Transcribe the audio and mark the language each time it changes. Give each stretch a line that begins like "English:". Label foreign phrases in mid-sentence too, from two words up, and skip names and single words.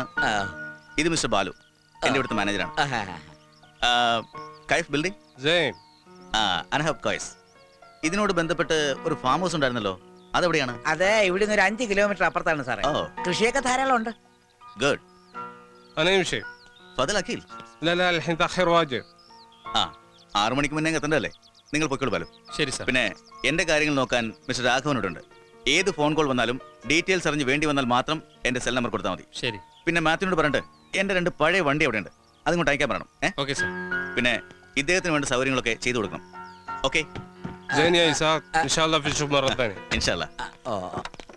Malayalam: ആ, ഇത് മിസ്റ്റർ ബാലു, എന്റെ ഇവിടുത്തെ മാനേജറാണ്. ആഹാ.
Arabic: كيف building، أنا حب كويس.
Malayalam: ഇതിനോട് ബന്ധപ്പെട്ട് ഒരു ഫാം ഹൗസ് ഉണ്ടായിരുന്നല്ലോ, അതെവിടെയാണ്? അതെ, ഇവിടുന്ന് ഒരു 5 കിലോമീറ്റർ അപ്പുറത്താണ് സാറേ. ഓ, കൃഷിയൊക്കെ ധാരാളം ഉണ്ട്. ഗുഡ്.
Arabic: أنا يمشي. فضل أخيل. لا لا الحين تأخير واجب.
Malayalam: ആ, 6 മണിക്ക് മുന്നേ എത്തണ്ടല്ലേ? നിങ്ങൾ പൊയ്ക്കോളൂ ബാലു. ശരി സാർ. പിന്നെ എന്റെ കാര്യങ്ങൾ നോക്കാൻ മിസ്റ്റർ രാഘവനോടുണ്ട്. ഏത് ഫോൺ കോൾ വന്നാലും ഡീറ്റെയിൽസ് അറിഞ്ഞ് വേണ്ടി വന്നാൽ മാത്രം എന്റെ സെൽ നമ്പർ കൊടുത്താൽ മതി. ശരി. പിന്നെ മാത്യുവിനോട് പറഞ്ഞിട്ട് എന്റെ 2 പഴയ വണ്ടി അവിടെ ഉണ്ട്, അതുകൊണ്ട് അയക്കാൻ പറയണം. ഓക്കെ സാർ. പിന്നെ ഇദ്ദേഹത്തിന് വേണ്ട സൗകര്യങ്ങളൊക്കെ ചെയ്തു കൊടുക്കണം. ഓക്കെ,
Arabic: زين يا إسحاق، إن شاء الله في نشوف مرة ثانية. إن شاء الله.
Malayalam: ഓ